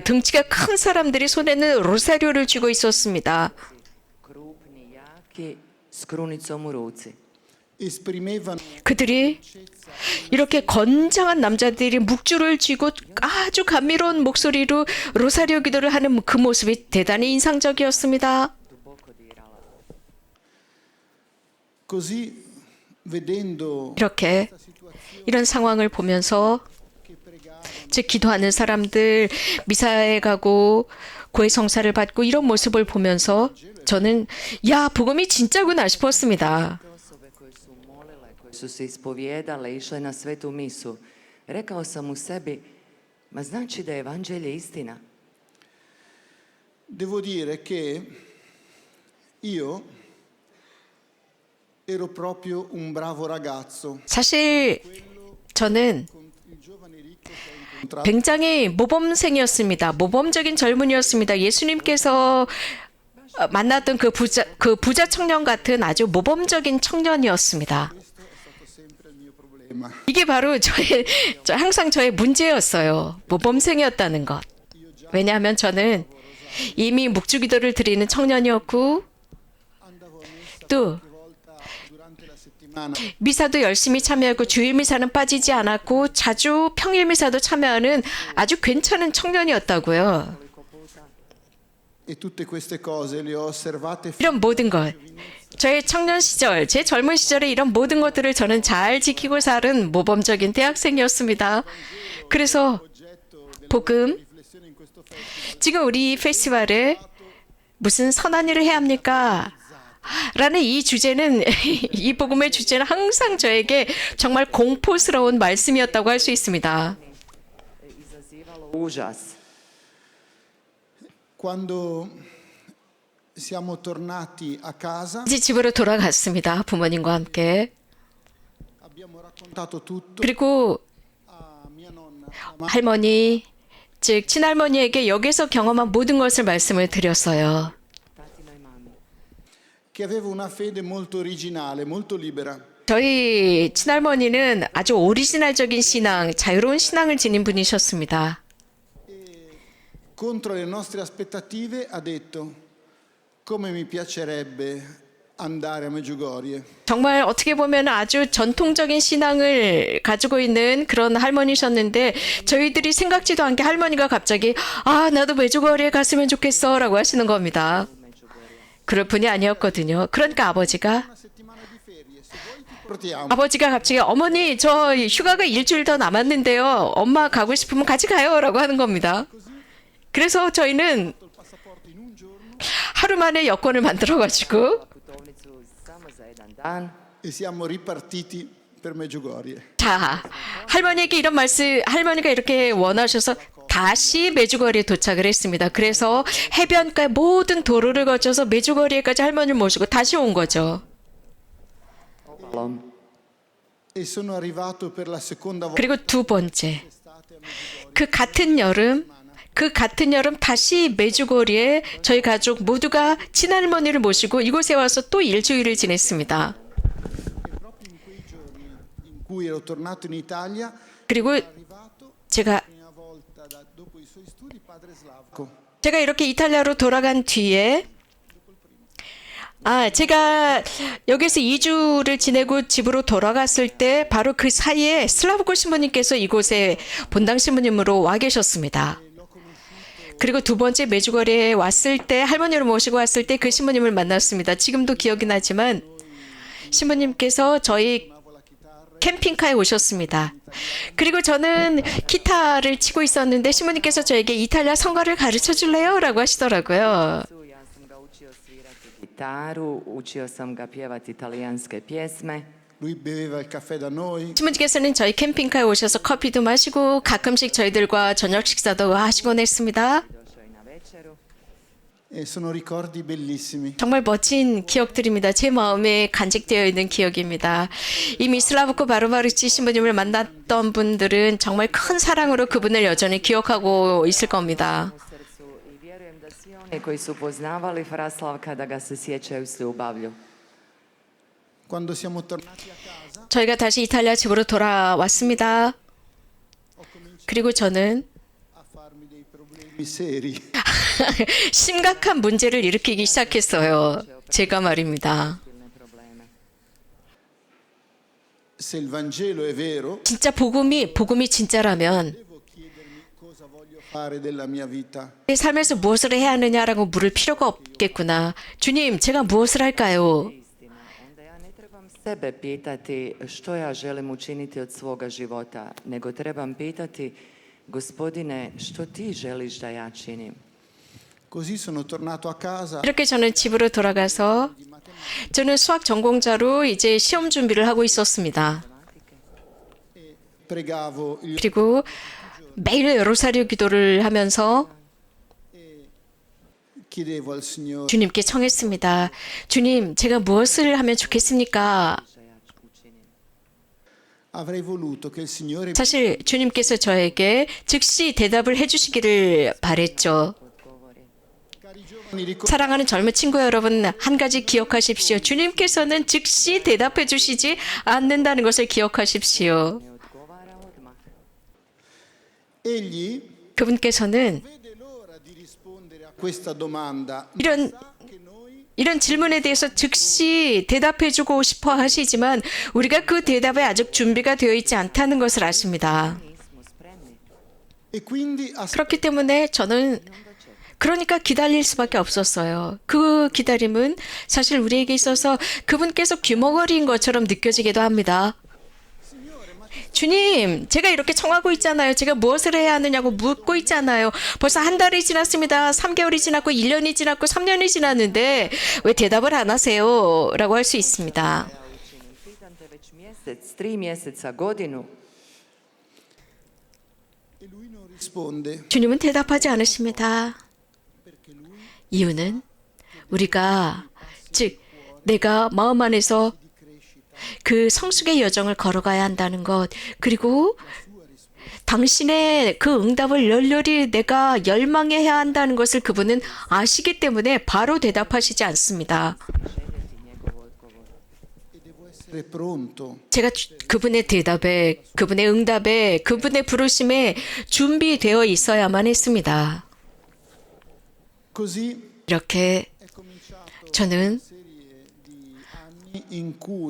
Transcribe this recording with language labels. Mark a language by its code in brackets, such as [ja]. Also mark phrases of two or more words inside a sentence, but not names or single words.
[ko] 등치가 큰 사람들이 손에는 로사리오를 쥐고 있었습니다. [hr] Krupni, jaki, s krunicom u ruci. [it] esprimevano [ko] 그들이 이렇게 건장한 남자들이 묵주를 쥐고 아주 감미로운 목소리로 로사리오 기도를 하는 그 모습이 대단히 인상적이었습니다. [hr] Duboko dirala. [it] così vedendo [ko] 이렇게 이런 상황을 보면서 즉 기도하는 사람들 미사에 가고 고해 성사를 받고 이런 모습을 보면서 저는 야 복음이 진짜구나 싶었습니다. [hr] Osobe koje su molile, koje su se ispovijedale, išle na svetu misu. Rekao sam u sebi, ma znači da je evanđelje istina. [it] devo dire che io ero proprio un bravo ragazzo. [ko] 사실 저는 [it] Il giovane ricco che ho incontrato [ko] 굉장히 모범생이었습니다. 모범적인 젊은이였습니다. 예수님께서 만났던 그 부자 청년 같은 아주 모범적인 청년이었습니다. [it] è stato sempre il mio problema. [ko] 이게 바로 항상 저의 문제였어요. 모범생이었다는 것. 왜냐하면 저는 이미 묵주기도를 드리는 청년이었고 [it] Andavo a messa [ko] 또 [it] qualche volta durante la settimana [ko] 미사도 열심히 참여하고 주일 미사는 빠지지 않았고 자주 평일 미사도 참여하는 아주 괜찮은 청년이었다고요. [it] e tutte queste cose le ho osservate [ko] 이런 모든 것. 저의 청년 시절, 제 젊은 시절에 이런 모든 것들을 저는 잘 지키고 살은 모범적인 대학생이었습니다. 그래서 복음, [it] riflessione in questo festival. [ko] 지금 우리 페스티벌에 무슨 선한 일을 해야 합니까? 라는 이 주제는, 이 복음의 주제는 항상 저에게 정말 공포스러운 말씀이었다고 할 수 있습니다. [hr] izazivalo užas. [it] Quando siamo tornati a casa [ko] 이제 집으로 돌아갔습니다. 부모님과 함께. [it] abbiamo raccontato tutto [ko] 그리고 [it] a mia nonna, a [ko] 할머니, 즉 친할머니에게 여기서 경험한 모든 것을 말씀을 드렸어요. [hr] Tatinoj mami. [it] che aveva una fede molto originale, molto libera. [ko] 저희 친할머니는 아주 오리지널적인 신앙, 자유로운 신앙을 지닌 분이셨습니다. [it] Contro le nostre aspettative ha detto come mi piacerebbe andare a Medjugorje. [ko] 정말 어떻게 보면 아주 전통적인 신앙을 가지고 있는 그런 할머니셨는데 저희들이 생각지도 않게 할머니가 갑자기 나도 메주거리에 갔으면 좋겠어 라고 하시는 겁니다. 그럴 분이 아니었거든요. 그러니까 [it] Una settimana di ferie, se vuoi ti portiamo. [ko] 아버지가 갑자기 어머니 저 휴가가 일주일 더 남았는데요. 엄마 가고 싶으면 같이 가요 라고 하는 겁니다. 그래서 저희는 [it] Il passaporto in un giorno [ko] 하루 만에 여권을 만들어가지고 [hr] Putovnicu samo za jedan dan. [it] e siamo ripartiti per Medjugorje. [ko] 자, 할머니에게 이런 말씀, 할머니가 이렇게 원하셔서 다시 메주거리에 도착을 했습니다. 그래서 해변가 모든 도로를 거쳐서 메주거리에까지 할머니를 모시고 다시 온 거죠. [hr] Obalom. [it] E sono arrivato per la seconda volta [ko] 그리고 두 번째, [it] estate a Medjugorje. [ko] 그 같은 여름 다시 메주거리에 저희 가족 모두가 친할머니를 모시고 이곳에 와서 또 일주일을 지냈습니다. [it] E proprio in quei giorni in cui ero tornato in Italia [ko] 그리고 [it] è arrivato [ko] 제가 [it] la prima volta dopo i suoi studi padre Slavko. [ko] 제가 이렇게 이탈리아로 돌아간 뒤에 제가 여기서 2주를 지내고 집으로 돌아갔을 때 바로 그 사이에 슬라브코 신부님께서 이곳에 본당 신부님으로 와 계셨습니다. 그리고 두 번째 메주거리에 왔을 때 할머니를 모시고 왔을 때 그 신부님을 만났습니다. 지금도 기억이 나지만 신부님께서 저희 캠핑카에 오셨습니다. 그리고 저는 기타를 치고 있었는데 신부님께서 저에게 이탈리아 성가를 가르쳐 줄래요? 라고 하시더라고요. [hr] Ja sam ga učio svirati gitaru, učio sam ga pjevati italijanske pjesme. [it] Lui beveva il caffè da noi, [ko] 신부님께서는 저희 캠핑카에 오셔서 커피도 마시고 가끔씩 저희들과 저녁 식사도 하시곤 했습니다. [hr] Došao i na večeru. [it] e sono ricordi bellissimi. [ko] 정말 멋진 기억들입니다. 제 마음에 간직되어 있는 기억입니다. 이미 슬라브코 바르바르치 신부님을 만났던 분들은 정말 큰 사랑으로 그분을 여전히 기억하고 있을 겁니다. [hr] U srcu i vjerujem da svi oni koji su poznavali Fra Slavka da ga se sjećaju s ljubavlju. [it] Quando siamo tornati a casa [ko] 저희가 다시 이탈리아 집으로 돌아왔습니다. 그리고 저는 [it] a farmi dei problemi seri. [ko] 심각한 문제를 일으키기 시작했어요. 제가 말입니다. [hr] Silne probleme. [it] Se il Vangelo è vero, [ko] 진짜 복음이 진짜라면 [it] devo chiedermi cosa voglio fare della mia vita. [ko] 내 삶에서 무엇을 해야 하느냐라고 물을 필요가 없겠구나. 주님, 제가 무엇을 할까요? [hr] Istina. Onda ja ne trebam sebe pitati što ja želim učiniti od svoga života, nego trebam pitati Gospodine, što ti želiš da ja činim? [it] Così sono tornato a casa [ko] 이렇게 저는 집으로 돌아가서 저는 수학 전공자로 이제 시험 준비를 하고 있었습니다. [it] pregavo il [ko] 그리고 매일 로사리오 기도를 하면서 [it] chiedevo al Signore, [ko] 주님께 청했습니다. 주님, 제가 무엇을 하면 좋겠습니까? [it] avrei voluto che il Signore [ko] 사실 주님께서 저에게 즉시 대답을 해주시기를 바랬죠. [it] cari giovani ricordate [ko] 사랑하는 젊은 친구 여러분, 한 가지 기억하십시오. 주님께서는 즉시 대답해 주시지 않는다는 것을 기억하십시오. [hr] Ne odgovara odmah. [it] egli [ko] 그분께서는 [it] vede l'ora di rispondere a questa domanda, ma [ko] 이런 [it] sa che noi [ko] 이런 질문에 대해서 즉시 대답해주고 싶어 하시지만 우리가 그 대답에 아직 준비가 되어 있지 않다는 것을 아십니다. [hr] Nismo spremni. [it] e quindi [ko] 그렇기 때문에 저는 그러니까 기다릴 수밖에 없었어요. 그 기다림은 사실 우리에게 있어서 그분께서 귀머거리인 것처럼 느껴지기도 합니다. 주님, 제가 이렇게 청하고 있잖아요. 제가 무엇을 해야 하느냐고 묻고 있잖아요. 벌써 한 달이 지났습니다. 3개월이 지났고 1년이 지났고 3년이 지났는데 왜 대답을 안 하세요? 라고 할 수 있습니다. [hr] Učinim. Pitam te već mjesec, 3 mjeseca, godinu. [it] e lui non risponde [ko] 주님은 대답하지 않으십니다. 이유는 우리가 즉 내가 마음 안에서 그 성숙의 여정을 걸어가야 한다는 것, 그리고 당신의 그 응답을 열렬히 내가 열망해야 한다는 것을 그분은 아시기 때문에 바로 대답하시지 않습니다. [hr] Željeti njegov odgovor. [it] e devo essere pronto. [ko] 제가 그분의 대답에, 그분의 응답에, 그분의 부르심에 준비되어 있어야만 했습니다. [it] Così [ko] 이렇게 [it] è cominciato [ko] 저는 [it] serie di anni in cui